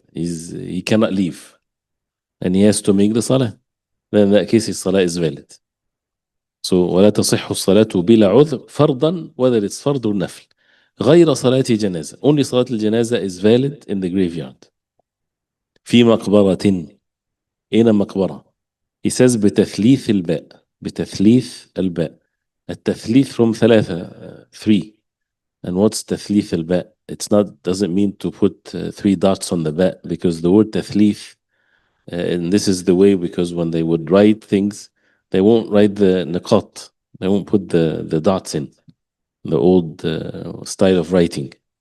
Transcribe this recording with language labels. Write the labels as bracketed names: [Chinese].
[English] He cannot leave, and he has to make the salah. Then in that case, his salah is valid. [Arabic] So ولا تصح الصلاة بلا عذر فرضا, [English] whether it's [Arabic] فرض or نفل. غير صلاة جنازة, [English] only صلاة الجنازة is valid in the graveyard. [Arabic] في مقبرة, أين مقبرة? [English] He says [Arabic] بتثليث الباء, بتثليث الباء. التثليث from ثلاثة, 3. [English] And what's [Arabic] تثليث الباء? [English] It's not, doesn't mean to put 3 dots on the باء, because the word تثليث, and this is the way, because when they would write things, they won't write the niqat, they won't put the dots in, the old style of writing.